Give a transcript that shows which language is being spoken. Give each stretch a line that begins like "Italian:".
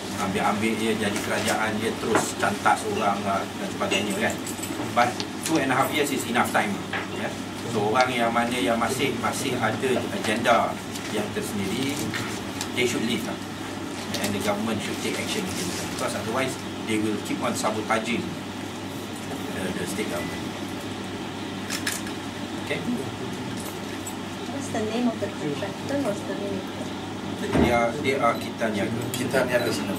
Malay: Ambil dia jadi kerajaan, dia terus cantas orang lah dan sebagainya kan.
English: But 2.5 years is enough time.
Malay: So orang yang mana yang masih ada agenda yang tersendiri,
English: they should leave
Malay: lah.
English: And the government should take action against them, because otherwise they will keep on sabotaging the state government. Okay. What's the name of the contractor? What's the name of the... They are Kita Niaga.